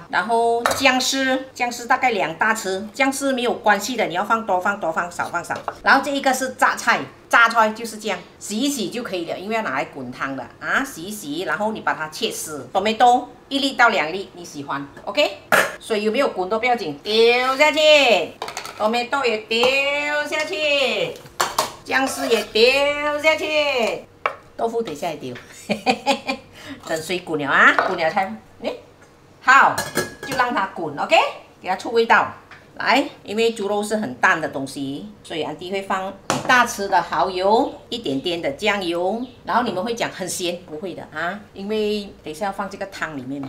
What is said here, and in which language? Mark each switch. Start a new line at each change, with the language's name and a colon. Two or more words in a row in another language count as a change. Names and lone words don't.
Chinese: 然後薑絲大概2大匙，薑絲沒有關係的，你要放多放多，放少放少。然後這一個是榨菜就是這樣，洗一洗就可以了，因為要拿來滾湯的啊，洗一洗，然後你把它切絲，tomato 1粒到2粒，你喜歡 ，OK。水有沒有滾都不要緊，丟下去 ，tomato 也丟下去，薑絲也丟下去，豆腐等下也丟，等水滾了啊，滾了才，好，就讓让它滚 ，OK， 给它出味道。来，因为猪肉是很淡的东西，所以安迪会放1大匙的蚝油，一点点的酱油，然后你们会讲很咸，不会的啊，因为等一下要放这个汤里面嘛。